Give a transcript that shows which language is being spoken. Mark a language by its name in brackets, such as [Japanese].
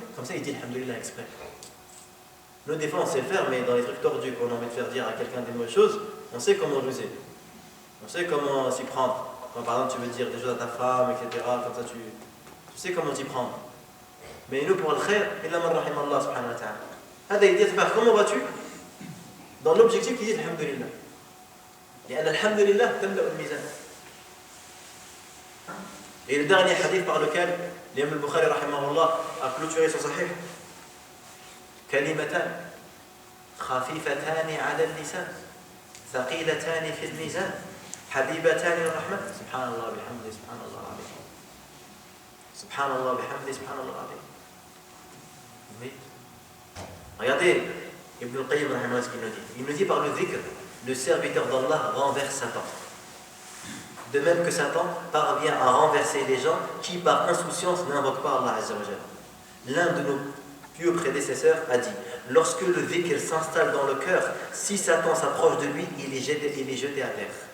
[French] Comme ça il dit alhamdoulilah exprès. Nous des fois on sait le faire, mais dans les trucs tordus qu'on a envie de faire dire à quelqu'un des mauvaises choses, on sait comment ruser. On sait comment s'y prendre. Quand par exemple tu veux dire des choses à ta femme, etc. Comme ça tu sais comment t'y prendre. Mais nous pour le khair, [Arabic] illa man rahim Allah subhanahu wa ta'ala. [French] Hada il dit frère comment vas-tu? Dans l'objectif il dit alhamdoulilah. [Arabic] لأن الحمد لله تملأ الميزان. [French] Et le dernier hadith par lequel l'imam al-Bukhari rahimahullah a clôturé son sahih, [Arabic] كلمتان خفيفتان على اللسان ثقيلتان في الميزان حبيبتان للرحمن سبحان الله بحمده سبحان الله العظيم سبحان الله بحمده سبحان الله العظيم. [French] Oui. Regardez Ibn al-Qayyim rahimahullah ce qu'il nous dit. Il nous dit par le dhikr, le serviteur d'Allah renverse Satan. De même que Satan parvient à renverser les gens qui par insouciance n'invoquent pas Allah Azza wa Jalla. L'un de nos pieux prédécesseurs a dit: lorsque le dhikr s'installe dans le cœur, si Satan s'approche de lui, il est jeté à terre.